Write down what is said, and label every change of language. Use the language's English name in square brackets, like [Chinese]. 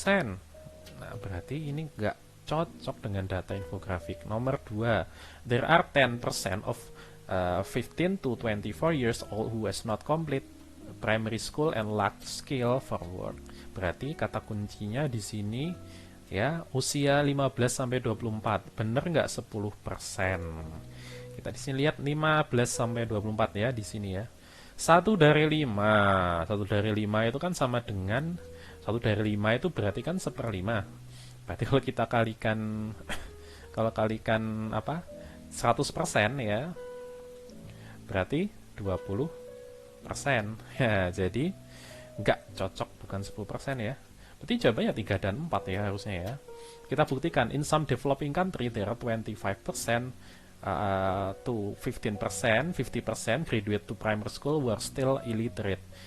[Indonesian] Nah, berarti ini nggak cocok dengan data infografik. Nomor 2, [English] there are 10% of 15 to 24 years old who has not complete primary school and lack skill for work. [Indonesian] Berarti kata kuncinya di sini ya, usia 15 sampai 24. Bener nggak 10%? Kita di sini lihat 15 sampai 24 ya di sini ya. 1 dari 5. 1 dari 5 itu kan sama dengan 1 dari 5 itu berarti kan 1/5. Berarti kalau kita kalikan apa? 100% ya. Berarti 20%. Ya, jadi nggak cocok, bukan 10% ya. Berarti jawabannya 3 dan 4 ya harusnya ya. Kita buktikan, [English] in some developing country there are 25% to 15%, 50% graduate to primary school who are still illiterate.